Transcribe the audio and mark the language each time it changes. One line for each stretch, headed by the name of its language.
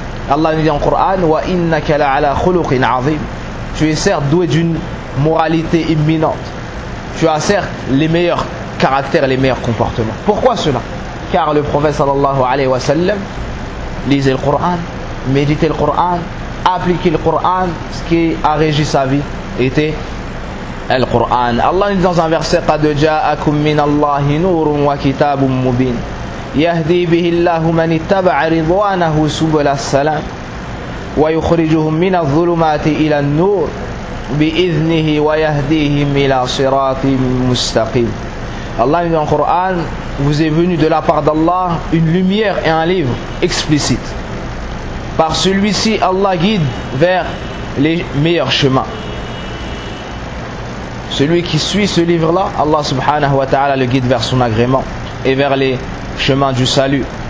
French: Allah nous dit en Qur'an,
Arabic: wa innaka la'ala khuluqin 'azim.
French: Tu es certes doué d'une moralité imminente. Tu as certes les meilleurs caractères, les meilleurs comportements. Pourquoi cela? Car le prophète sallallahu alayhi wa sallam lisait le Qur'an, méditait le Qur'an, appliquait le Qur'an, ce qui a régi sa vie était le Qur'an. Allah nous dit dans un verset,
Arabic: قَدْ جَاءَكُمْ مِنَ اللَّهِ نُورٌ وَكِتَابٌ مُّبِينٌ يَهْدِي بِهِ اللَّهُ مَنِ اتَّبَعَ رِضْوَانَهُ سُبُلَ السَّلَامِ وَيُخْرِجُهُم مِّنَ الظُّلُمَاتِ إِلَى النُّورِ بِإِذْنِهِ وَيَهْدِيهِمْ إِلَى صِرَاطٍ مُّسْتَقِيمٍ.
French: Allah dit en Coran, vous est venu de la part d'Allah une lumière et un livre explicite. Par celui-ci, Allah guide vers les meilleurs chemins. Celui qui suit ce livre-là, Allah subhanahu wa ta'ala le guide vers son agrément et vers les chemins du salut.